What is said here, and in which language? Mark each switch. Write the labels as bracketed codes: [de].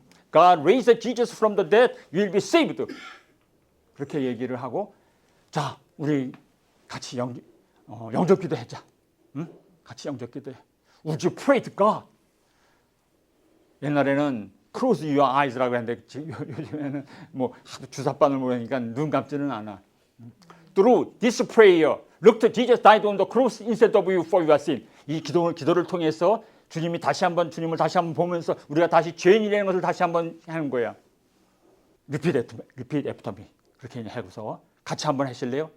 [en] God raised Jesus from the dead, you will be saved. [ko] 그렇게 얘기를 하고 자, 우리 같이 영접 기도하자. 응? 같이 영접 기도해. [en] Would you pray to God? [ko] 옛날에는 [en] close your eyes [ko] 라고 했는데 요즘에는 뭐 주사바늘 모르니까 눈 감지는 않아. [en] Through this prayer, look to Jesus died on the cross instead of you for your sin. [ko] 이 기도를 통해서 주님을 다시 한번 보면서 우리가 다시 죄인이라는 것을 다시 한번 하는 거야. [en] Repeat after me. [ko] 그렇게 하고서 같이 한번 하실래요?